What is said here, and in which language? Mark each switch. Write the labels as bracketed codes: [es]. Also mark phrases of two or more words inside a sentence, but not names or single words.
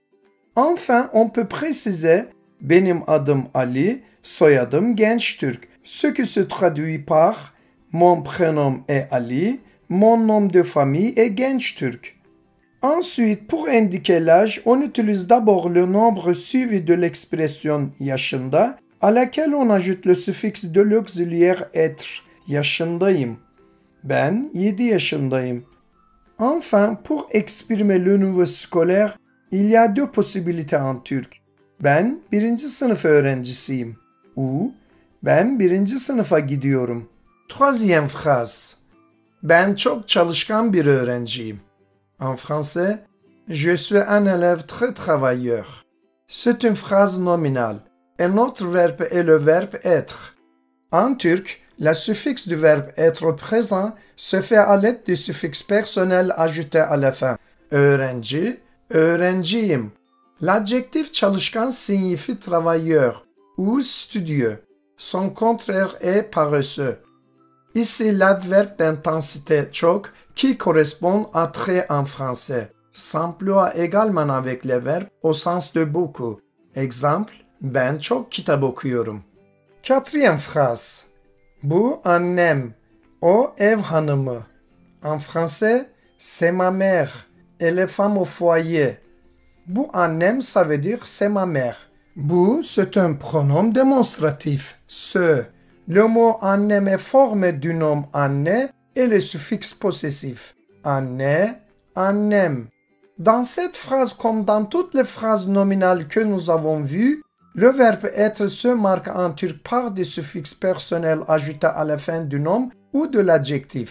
[fr] Enfin, on peut préciser « [tr] Benim adım Ali, soyadım Gençtürk », [fr] ce qui se traduit par « Mon prénom est Ali, mon nom de famille est Gençtürk ». Ensuite, pour indiquer l'âge, on utilise d'abord le nombre suivi de l'expression yaşında, à laquelle on ajoute le suffixe de l'auxiliaire être, [tr] yaşındayım. Ben 7 yaşındayım. [fr] Enfin, pour exprimer le niveau scolaire, il y a deux possibilités en turc. [tr] Ben 1. sınıf öğrencisiyim. Ou ben 1. sınıfa gidiyorum. [fr] Troisième phrase. [tr] Ben çok çalışkan bir öğrenciyim. [fr] En français, je suis un élève très travailleur. C'est une phrase nominale. Et notre verbe est le verbe être. En turc, le suffixe du verbe être au présent se fait à l'aide du suffixe personnel ajouté à la fin. [tr] Öğrenci, öğrenciyim. [fr] L'adjectif çalışkan signifie travailleur ou studieux. Son contraire est paresseux. Ici, l'adverbe d'intensité çok, qui correspond à très en français, s'emploie également avec les verbes au sens de beaucoup. Exemple, [tr] ben çok kitap okuyorum. [fr] Quatrième phrase. [tr] Bu annem, o ev hanımı. [fr] En français, c'est ma mère, elle est femme au foyer. [tr] Bu annem, [fr] ça veut dire c'est ma mère. Bu, c'est un pronom démonstratif, ce. Le mot annem est formé du nom anne et le suffixe possessif. [tr] Anne, annem. [fr] Dans cette phrase, comme dans toutes les phrases nominales que nous avons vues, le verbe être se marque en turc par des suffixes personnels ajoutés à la fin du nom ou de l'adjectif.